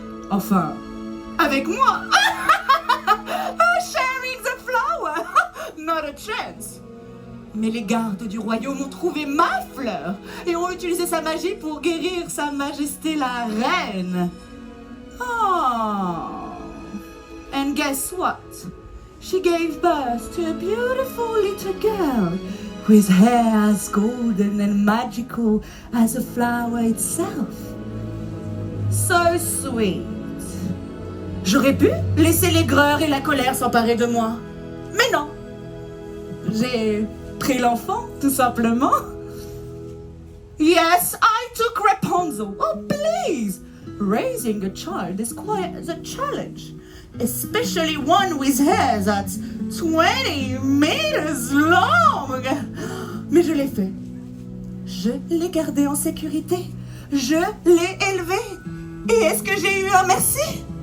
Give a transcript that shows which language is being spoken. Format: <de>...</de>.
<fr>Enfin, avec moi.</fr> <en>Sharing the flower. Not a chance.</en> <fr>Mais les gardes du royaume ont trouvé ma fleur et ont utilisé sa magie pour guérir sa majesté la reine.</fr> <en>Oh. And guess what? She gave birth to a beautiful little girl with hair as golden and magical as a flower itself. So sweet.</en> <fr>J'aurais pu laisser l'aigreur et la colère s'emparer de moi. Mais non. J'ai pris l'enfant, tout simplement.</fr> <en>Yes, I took Rapunzel. Oh, please. Raising a child is quite a challenge, especially one with hair that's 20 meters long.</en> <fr>Mais je l'ai fait. Je l'ai gardé en sécurité. Je l'ai élevé. Et est-ce que j'ai eu un merci?</fr>